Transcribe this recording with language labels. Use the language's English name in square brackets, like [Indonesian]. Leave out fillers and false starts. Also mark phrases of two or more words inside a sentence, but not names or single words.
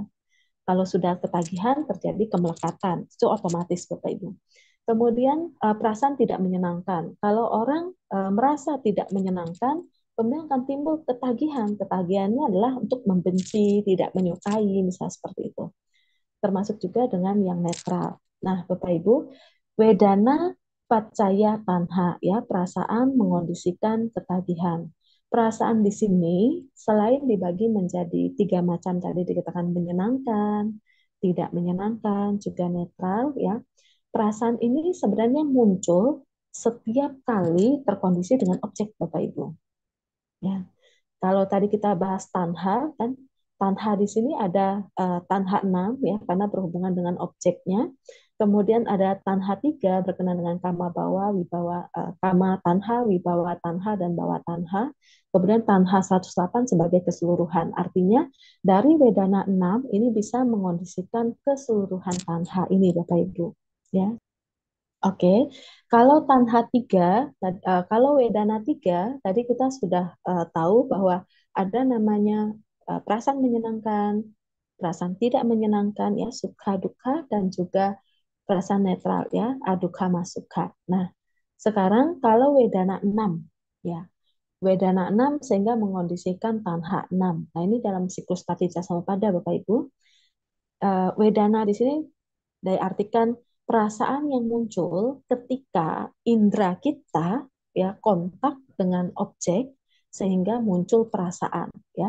[Indonesian] Kalau sudah ketagihan terjadi kemelekatan, itu otomatis Bapak Ibu. Kemudian perasaan tidak menyenangkan. Kalau orang merasa tidak menyenangkan, kemudian akan timbul ketagihan. Ketagihannya adalah untuk membenci, tidak menyukai, misalnya seperti itu. Termasuk juga dengan yang netral. Nah, Bapak Ibu, [Pali] wedana paccaya tanha, [Indonesian] ya, perasaan mengondisikan ketagihan. Perasaan di sini selain dibagi menjadi 3 macam tadi dikatakan menyenangkan, tidak menyenangkan, juga netral, ya. Perasaan ini sebenarnya muncul setiap kali terkondisi dengan objek, Bapak Ibu. Ya. Kalau tadi kita bahas tanha, kan tanha di sini ada tanha 6 ya, karena berhubungan dengan objeknya. Kemudian ada tanha 3 berkenaan dengan [Pali] kama bawa, wibawa, kama tanha, wibawa tanha, dan bawa tanha. [Indonesian] Kemudian tanha 108 sebagai keseluruhan. Artinya dari Wedana 6 ini bisa mengondisikan keseluruhan tanha ini, Bapak Ibu. Ya. Oke, kalau tanha 3, kalau Wedana 3, tadi kita sudah tahu bahwa ada namanya perasaan menyenangkan, perasaan tidak menyenangkan, ya, [Pali] sukha dukkha, [Indonesian] dan juga perasaan netral, ya, [Pali] adukha masukha. [Indonesian] Nah, sekarang kalau Wedana 6, ya, Wedana 6 sehingga mengondisikan tanha 6. Nah, ini dalam siklus Patijja Samuppada, Bapak Ibu. Wedana di sini diartikan perasaan yang muncul ketika indera kita ya kontak dengan objek sehingga muncul perasaan, ya.